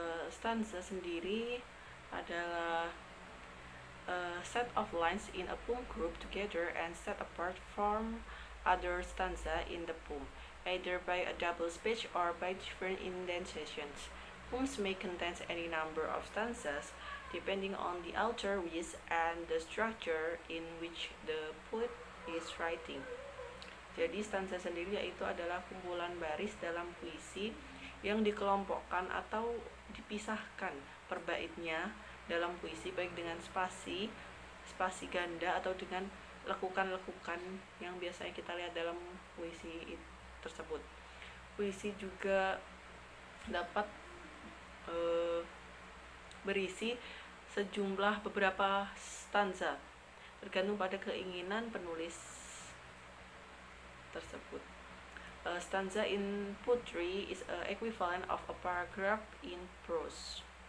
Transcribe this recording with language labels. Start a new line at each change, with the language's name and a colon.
English: Stanza
Indonesian: sendiri adalah
English: a set of lines in a poem group together and set apart from other stanza in the poem, either by a double space or by different indentations. Poems may contain any number of stanzas depending on the author wish and the structure in which the poet is writing.
Indonesian: Jadi stanza sendiri yaitu adalah kumpulan baris dalam puisi yang dikelompokkan atau dipisahkan per baitnya dalam puisi, baik dengan spasi ganda atau dengan lekukan-lekukan yang biasanya kita lihat dalam puisi tersebut. Puisi juga dapat berisi sejumlah beberapa stanza tergantung pada keinginan penulis tersebut.
English: Stanza in poetry is equivalent of a paragraph in prose.